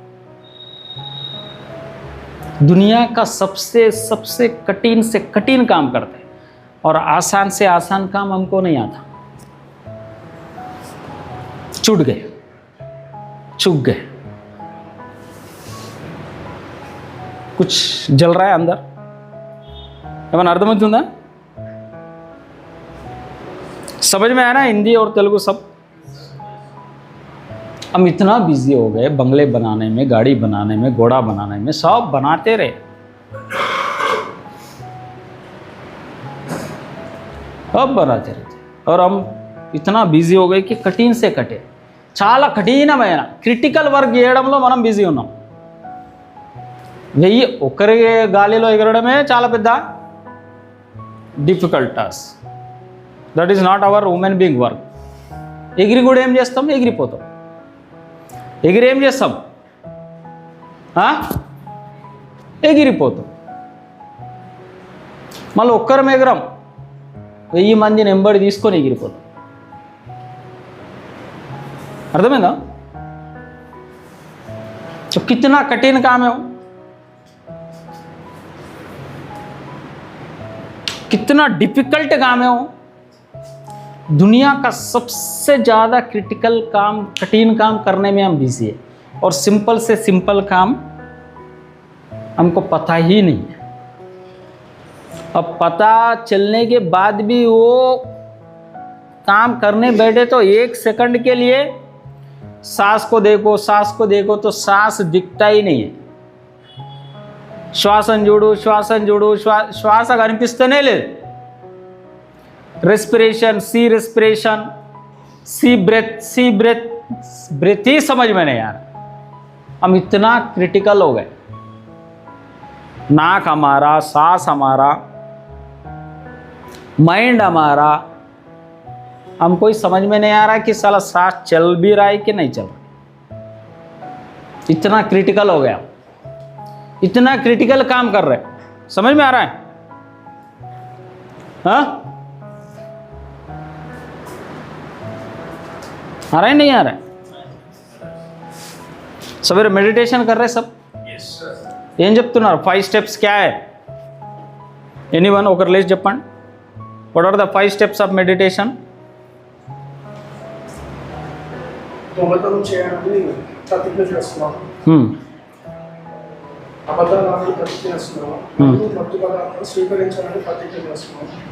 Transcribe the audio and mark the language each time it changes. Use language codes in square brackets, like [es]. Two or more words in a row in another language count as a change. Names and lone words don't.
[hi] दुनिया का सबसे कठिन से कठिन काम करते हैं और आसान से आसान काम हमको नहीं आता. चूक गए. कुछ जल रहा है अंदर. [te] ఏమైనా అర్థమవుతుందా? [hi] समझ में आया ना? हिंदी और तेलुगु सब. हम इतना बिजी हो गए बंगले बनाने में, गाड़ी बनाने में, घोड़ा बनाने में, सब बनाते रहे. अब बनाते रहते और हम इतना బిజీ हो गए कि कठिन से कटे, [te] చాలా కఠినమైన [en] critical work [te] చేయడంలో మనం బిజీ ఉన్నాం. 1000 ఒకరి గాలిలో ఎగరడమే చాలా పెద్ద [en] difficult task. That is not our human being work. [te] ఎగిరి కూడా ఏం చేస్తాం? ఎగిరిపోతాం. ఎగిరి ఏం చేస్తాం? ఎగిరిపోతాం. మళ్ళీ ఒక్కరం ఎగరం, 1000 మందిని ఎంబడి తీసుకొని ఎగిరిపోతాం. అర్థమైందా? [hi] तो कितना कठिन काम है वो, कितना डिफिकल्ट काम है वो. दुनिया का सबसे ज़्यादा क्रिटिकल काम, कठिन काम करने में हम बिजी है, और सिंपल से सिंपल काम हमको पता ही नहीं है. अब पता चलने के बाद भी वो काम करने बैठे तो 1 सेकंड के लिए सांस को देखो, सांस को देखो, तो सांस दिखता ही नहीं है. [te] శ్వాసను చూడు, శ్వాసను చూడు, శ్వాస కనిపిస్తూనే లేదు. రెస్పిరేషన్, [en] see breath, [hi] ब्रेथ ही समझ में नहीं आ रहा. हम इतना क्रिटिकल हो गए. नाक हमारा, सांस हमारा, माइंड हमारा, हमको ही समझ में नहीं आ रहा कि साला सांस चल भी रहा है कि नहीं चल रहा. इतना क्रिटिकल हो गया, इतना क्रिटिकल काम कर रहे. समझ में आ रहा है? हाँ, आ रहा है नहीं आ रहा है? सवेरे मेडिटेशन कर रहे सब? [te] ఏం చెప్తున్నారు? 5 స్టెప్స్ [hi] क्या है? [te] ఎనీవన్ ఒకరు లేచి చెప్పండి. [en] What are the 5 steps of meditation? [te] దొంగతనం చేయాలని ప్రతిజ్ఞ చేస్తున్నాను. అబద్ధాలను ప్రతిజ్ఞ చేస్తున్నాను. మత్తు పదార్థాలను స్వీకరించాలని ప్రతిజ్ఞ చేస్తున్నాను.